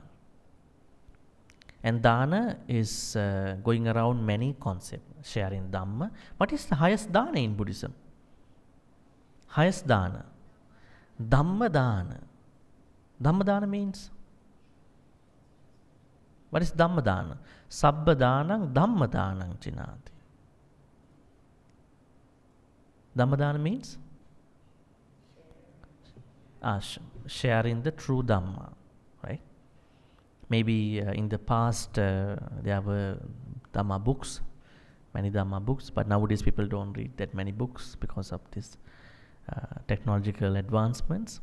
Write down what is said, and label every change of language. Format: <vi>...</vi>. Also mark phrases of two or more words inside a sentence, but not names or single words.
<en>And Dana is going around many concepts, sharing Dhamma. What is the highest Dana in Buddhism? Highest Dana.</en> <pi>Dhamma Dana. Dhamma Dana</pi> <en>means? What is</en> <pi>Dhamma Dana? Sabba Danang Dhamma Danang Chinati. Dhamma Dana</pi> <en>means? Sharing the true Dhamma, right? Maybe in the past there were Dhamma books, many Dhamma books, but nowadays people don't read that many books because of this technological advancements.</en>